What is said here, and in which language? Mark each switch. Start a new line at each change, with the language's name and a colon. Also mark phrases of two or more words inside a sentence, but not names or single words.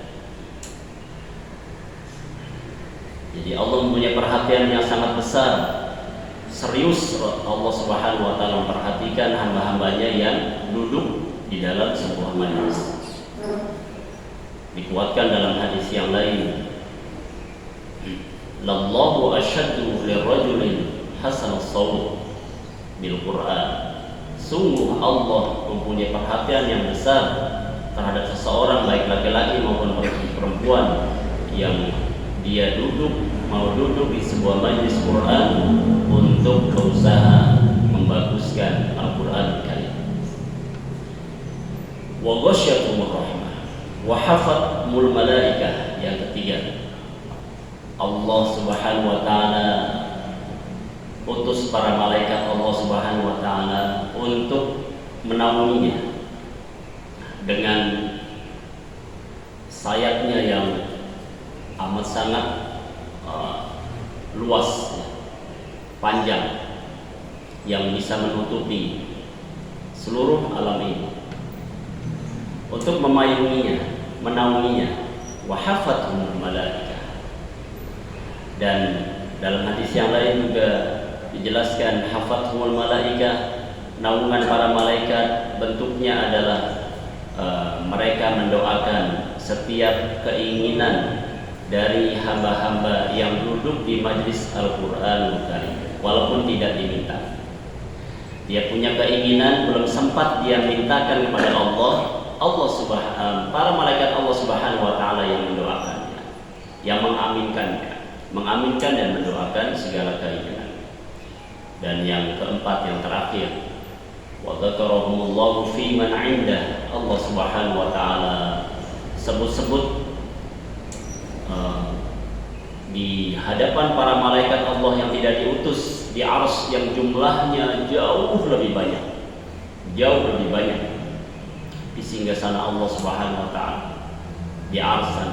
Indonesian: Jadi Allah mempunyai perhatian yang sangat besar. Serius Allah
Arabic: سبحانه وتعالى
Indonesian: memperhatikan hamba-hambanya yang duduk di dalam sebuah majlis. Dikuatkan dalam hadis yang lain,
Arabic: "لله أشد لرجل حسن الصوت بالقرآن."
Indonesian: Sungguh Allah mempunyai perhatian yang besar terhadap seseorang, baik laki-laki maupun perempuan, yang dia mau duduk di sebuah majelis Quran untuk berusaha membaguskan Al-Quran Karim.
Arabic: وغشيتهم الرحمة وحفتهم الملائكة.
Indonesian: Yang ketiga, Allah
Arabic: سبحانه وتعالى
Indonesian: utus para malaikat Allah
Arabic: سبحانه وتعالى
Indonesian: untuk menaunginya dengan sayapnya yang amat sangat luas, panjang, yang bisa menutupi seluruh alam ini, untuk memayunginya, menaunginya.
Arabic: وحفتهم الملائكة.
Indonesian: Dan dalam hadis yang lain juga dijelaskan
Arabic: حفتهم الملائكة,
Indonesian: naungan para malaikat bentuknya adalah mereka mendoakan setiap keinginan dari hamba-hamba yang duduk di majlis Al-Quran Karim, walaupun tidak diminta. Dia punya keinginan, belum sempat dia mintakan kepada Allah, para malaikat Allah
Arabic: سبحانه وتعالى
Indonesian: yang mendoakannya, yang mengaminkan dan mendoakan segala keinginan. Dan yang keempat, yang terakhir,
Arabic: وذكرهم الله فيمن عنده.
Indonesian: Allah
Arabic: سبحانه وتعالى
Indonesian: sebut-sebut di hadapan para malaikat Allah yang tidak diutus di arsy yang jumlahnya jauh lebih banyak di singgasana Allah
Arabic: سبحانه وتعالى
Indonesian: di arsy sana.